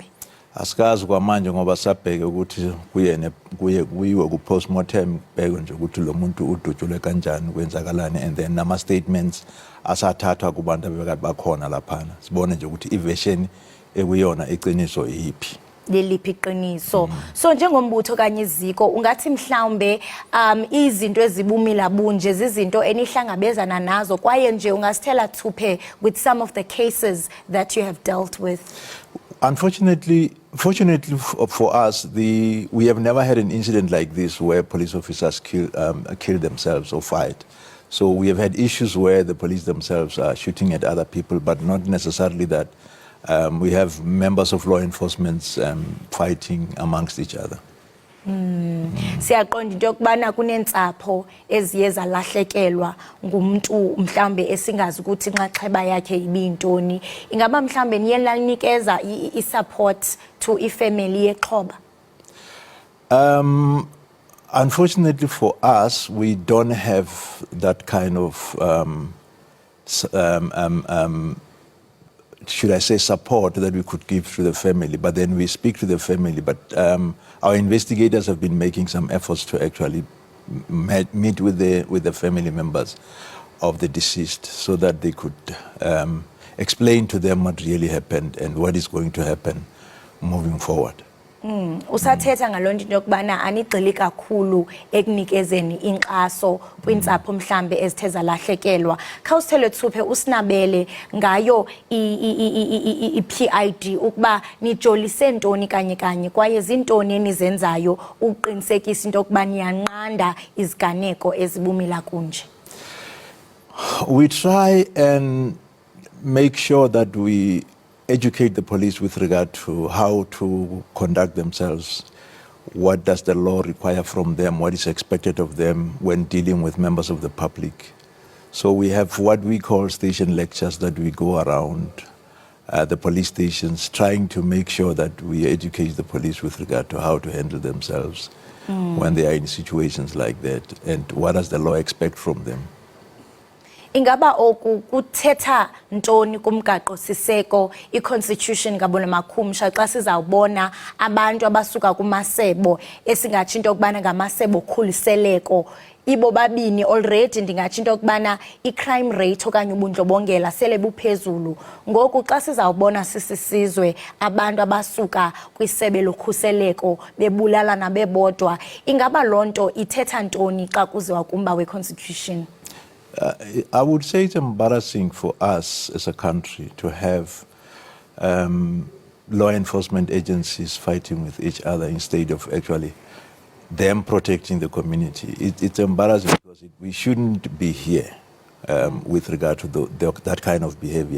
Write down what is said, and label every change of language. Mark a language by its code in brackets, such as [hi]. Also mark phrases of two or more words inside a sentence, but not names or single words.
[zu] Asikazi kwamanje ngoba sabheke ukuthi kuyiwe ku postmortem bheke nje ukuthi lo muntu udutyulwe kanjani kwenzakalani [en] and then [zu] nama statements asathathwa kubantu abekade bakhona laphana sibone nje ukuthi iversion ekuyona iqiniso yipi. [xh] Leliphi iqiniso. So njengombutho kanye iziko ungathi mhlawumbe izinto ezibumila bunje zizinto enihlangabezana nazo kwaye nje ungasithela thuphe [en] with some of the cases that you have dealt with. Fortunately for us, we have never had an incident like this where police officers kill themselves or fight. So we have had issues where the police themselves are shooting at other people, but not necessarily that. We have members of law enforcement fighting amongst each other. [xh] Siyaqonda into yokubana kunentsapho eziye zalahlekelwa ngumuntu mhlambe esingazi ukuthi inxaxheba yakhe ibintoni. Ingaba mhlambe niye lanikeza [en] i-support to [xh] ifamily yexhoba? [en] Unfortunately for us, we don't have that kind of should I say support that we could give to the family, but then we speak to the family. But our investigators have been making some efforts to actually meet with the family members of the deceased so that they could explain to them what really happened and what is going to happen moving forward. [xh] Usathetha ngalonto into yokubana anigxili kakhulu ekunikezeni inkxaso kwintsapho mhlambe ezithe zalahlekelwa. Khawusithele thuphe usinabele ngayo i-PID ukuba nijolise ntoni kanye kwaye zintoni enizenzayo uqinisekisa into yokuba niyanqanda iziganeko ezibumila kunje. [en] We try and make sure that we educate the police with regard to how to conduct themselves. What does the law require from them? What is expected of them when dealing with members of the public? So we have what we call station lectures that we go around the police stations trying to make sure that we educate the police with regard to how to handle themselves when they are in situations like that and what does the law expect from them. [xh] Ingaba oku kuthetha ntoni kumgaqo siseko i-constitution ngabona makhumsha xa sizawubona abantu abasuka kumasebo esingatsho into yokubana ngamasebo okhuliseleko ibo babini already ndingatsho into yokubana [en] i-crime rate [xh] okanye ubundlobongela sele buphezulu ngoku xa sizawubona sisizwe abantu abasuka kwisebe lokhuseleko bebulalana bebodwa ingaba lonto ithetha ntoni xa kuziwa kumba we-constitution? [en] I would say it's embarrassing for us as a country to have law enforcement agencies fighting with each other instead of actually them protecting the community. It's embarrassing because we shouldn't be here with regard to that kind of behavior.